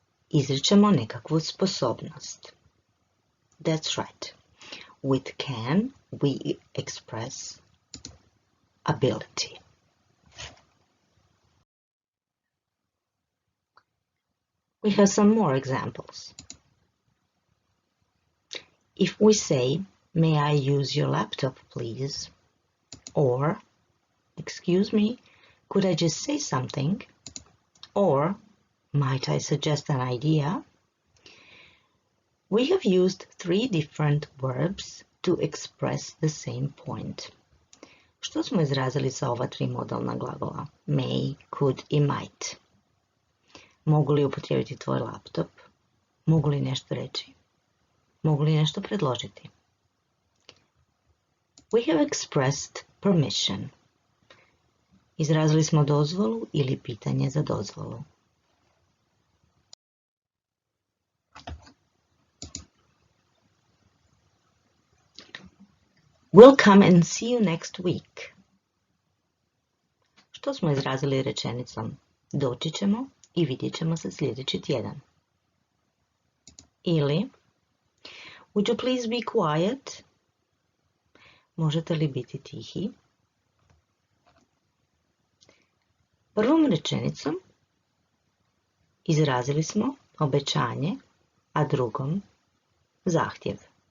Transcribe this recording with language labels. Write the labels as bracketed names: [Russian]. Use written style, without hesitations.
[Croatian] Izričemo nekakvu sposobnost. [English] That's right. With can, we express ability. We have some more examples. If we say, may I use your laptop, please? Or, excuse me, could I just say something? Or, might I suggest an idea? We have used three different verbs to express the same point. [Croatian] Što smo izrazili sa ova tri modalna glagola? [English] May, could i might. [Croatian] Mogu li upotrijebiti tvoj laptop? Mogu li nešto reći? Mogu li nešto predložiti? [English] We have expressed permission. [Croatian] Izrazili smo dozvolu ili pitanje za dozvolu. [English] We'll come and see you next week. [Croatian] Što smo izrazili rečenicom? Doći ćemo i vidjet ćemo se sljedeći tjedan. Ili, [English] would you please be quiet? [Croatian] Možete li biti tihi? Prvom rečenicom izrazili smo obećanje, a drugom zahtjev.